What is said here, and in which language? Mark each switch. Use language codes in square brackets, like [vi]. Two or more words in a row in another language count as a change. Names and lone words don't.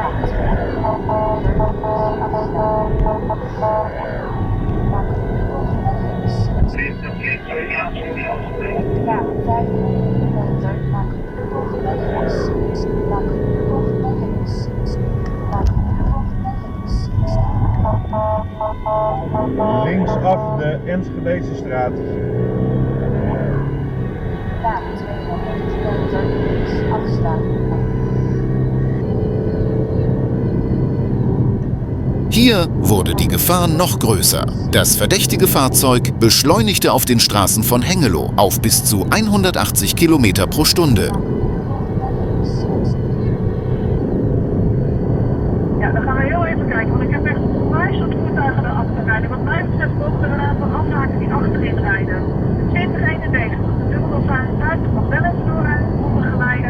[nl] Ja, 5 meter, maak de bocht naar links, maak de bocht naar links, maak de bocht naar links. Linksaf de Enschedese straat. Ja, 200 meter links afslaan. [de] Hier wurde die Gefahr noch größer. Das verdächtige Fahrzeug beschleunigte auf den Straßen von Hengelo auf bis zu 180 Kilometer pro Stunde. [nl] Ja, dan gaan we heel even kijken, want ik heb echt onwijs wat voertuigen erachter rijden. Wat mij betreft mogen er een aantal afhaken die achterin rijden. 2091, de dubbel 55 mag wel even doorrijden, ondergeleiden.